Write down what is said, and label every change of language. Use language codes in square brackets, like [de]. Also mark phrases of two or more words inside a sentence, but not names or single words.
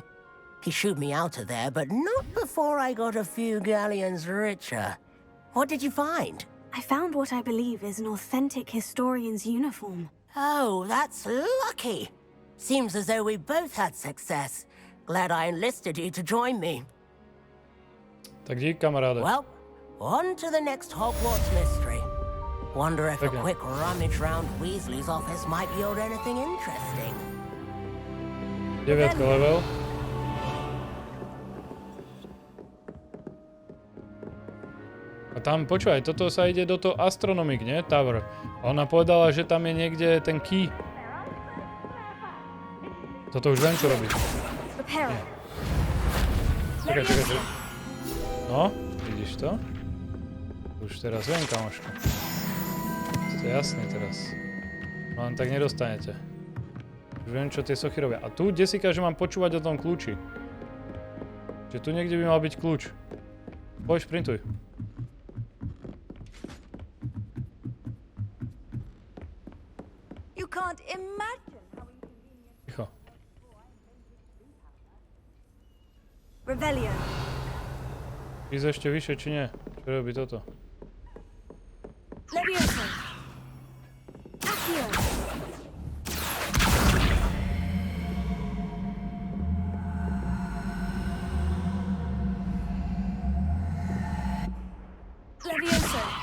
[en] He shooed me out of there, but not before I got a few galleons richer. What did you find? I found what I believe is an authentic historian's uniform. Oh, that's lucky. Seems as though we both had success. Glad I enlisted you to join me. [cs] Tak dík, kamaráde. [en] Well, on to the next Hogwarts mystery. Wonder if a Okay. quick rummage round Weasley's office might yield anything interesting. 9 level. [sk] A tam, počúvaj, toto sa ide do toho Astronomic, nie? Tower. A ona povedala, že tam je niekde ten key. Toto už viem, čo robí. Čakaj. No, vidíš to? Už teraz viem, kamoško. To je jasné teraz. No len tak nedostanete. Už viem, čo tie sochy robia. A tu desika, že mám počúvať o tom kľúči. Čiže tu niekde by mal byť kľúč. Poď, šprintuj. [en] You can't imagine how inconvenient. [sk] Ticho. Revelio. Ísť ešte vyššie, či nie? Čo robí toto? Levioso. Accio. Levioso.